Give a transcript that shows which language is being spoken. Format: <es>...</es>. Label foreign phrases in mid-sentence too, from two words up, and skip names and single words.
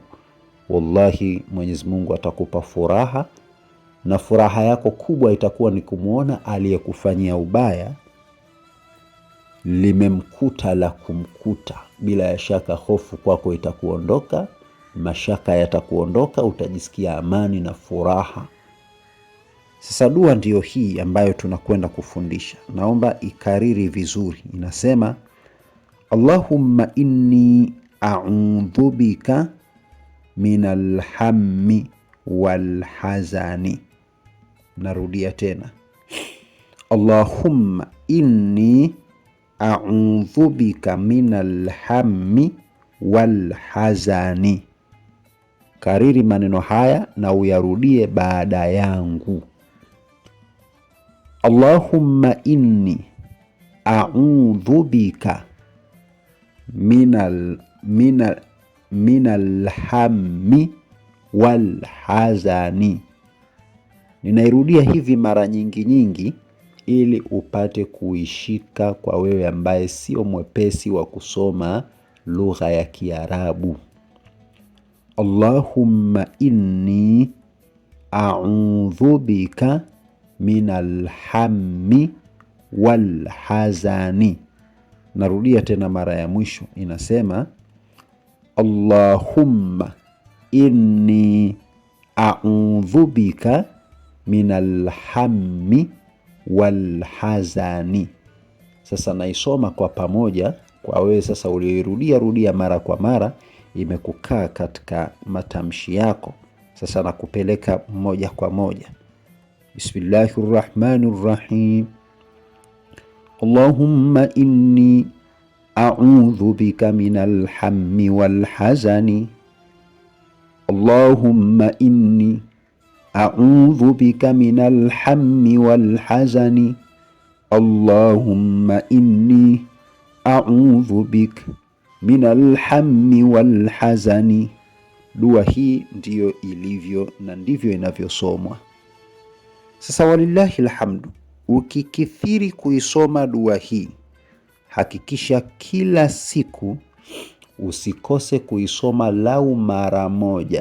<sw>Wallahi, Mwenyezi Mungu atakupa furaha, na furaha yako kubwa itakuwa ni kumuona aliyekufanyia ubaya limemkuta la kumkuta. Bila ya shaka hofu kwako itakuondoka, mashaka yatakuondoka, utajisikia amani na furaha. Sasa dua ndiyo hii ambayo tunakwenda kufundisha. Naomba ikariri vizuri. Inasema,</sw> <ar>اللهم إني أعوذ بك من الهم والحزن.</ar> <sw>Narudia tena,</sw> <ar>اللهم إني أعوذ بك من الهم والحزن.</ar> <sw>Kariri maneno haya na uyarudie baada yangu.</sw> <ar>اللهم إني أعوذ بك من الهم والحزن.</ar> <sw>Ninairudia hivi mara nyingi ili upate kuishika, kwa wewe ambaye sio mwepesi wa kusoma lugha ya Kiarabu.</sw> <ar>اللهم إني أعوذ بك من الهم والحزن.</ar> <sw>Narudia tena mara ya mwisho, inasema,</sw> <ar>اللهم إني أعوذ بك من الهم والحزن.</ar> <sw>Sasa naisoma kwa pamoja kwa wewe sasa uliorudia mara kwa mara, imekukaa katika matamshi yako. Sasa nakupeleka moja kwa moja.</sw> <ar>بسم الله الرحمن الرحيم. اللهم إني أعوذ بك من الهم والحزن. اللهم إني أعوذ بك من الهم والحزن. اللهم إني أعوذ بك من الهم والحزن.</ar> <sw>Dua hii ndiyo ilivyo na ndivyo inavyosomwa. Sasa</sw> <ar>ولله الحمد,</ar> <sw>ukikithiri kuisoma dua hii, hakikisha kila siku usikose kuisoma lau mara moja.</sw>